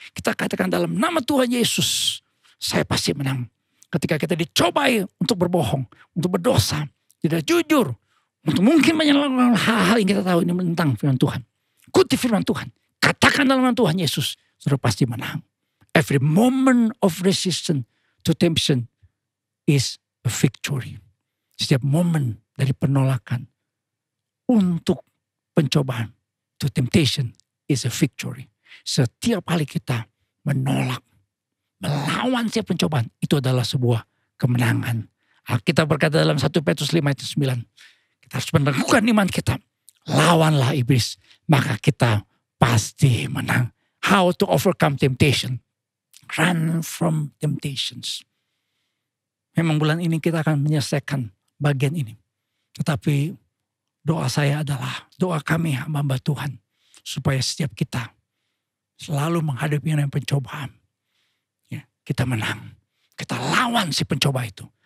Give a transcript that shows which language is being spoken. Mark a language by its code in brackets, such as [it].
[id] Kita katakan dalam nama Tuhan Yesus, saya pasti menang. Ketika kita dicobai untuk berbohong, untuk berdosa, tidak jujur, untuk mungkin menyalahkan hal-hal yang kita tahu ini tentang firman Tuhan. Kutip firman Tuhan, katakan dalam nama Tuhan Yesus, saudara pasti menang. [en] Every moment of resistance to temptation is a victory. [id] Setiap momen dari penolakan untuk pencobaan [en] to temptation is a victory. [id] Setiap kali kita menolak, melawan setiap pencobaan, itu adalah sebuah kemenangan. Kita berkata dalam 1 Petrus 5 ayat 9, kita harus meneguhkan iman kita. Lawanlah iblis, maka kita pasti menang. [en] How to overcome temptation? Run from temptations. [id] Memang bulan ini kita akan menyelesaikan bagian ini. Tetapi doa saya adalah, doa kami hamba Tuhan. Supaya setiap kita selalu menghadapi yang pencobaan. Ya, kita menang. Kita lawan si pencoba itu.